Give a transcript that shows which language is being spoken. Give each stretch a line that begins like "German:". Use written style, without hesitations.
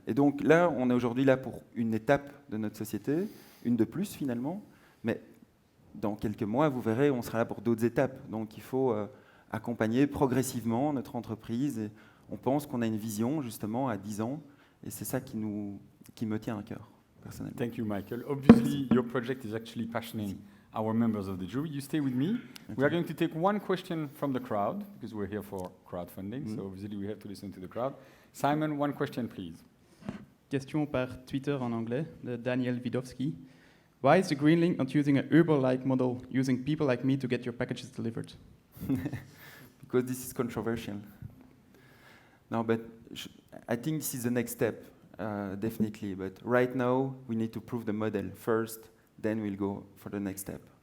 French: Et donc là, on est aujourd'hui là pour une étape de notre société, une de plus finalement. Mais dans quelques mois, vous verrez, on sera là pour d'autres étapes. Donc il faut accompagner progressivement notre entreprise. Et on pense qu'on a une vision justement à 10 ans. Et c'est ça qui me tient à cœur.
English: Thank you, Michael. Obviously, your project is actually passioning our members of the jury. You stay with me. Okay. We are going to take one question from the crowd, because we're here for crowdfunding, so obviously we have to listen to the crowd. Simon, one question, please.
French: Question par Twitter en anglais, de Daniel Widowski.
English: Why is the Greenlink not using an Uber-like model, using people like me to get your packages delivered? Because this is controversial. No, but I think this is the next step. Definitely, but right now we need to prove the model first, then we'll go for the next step.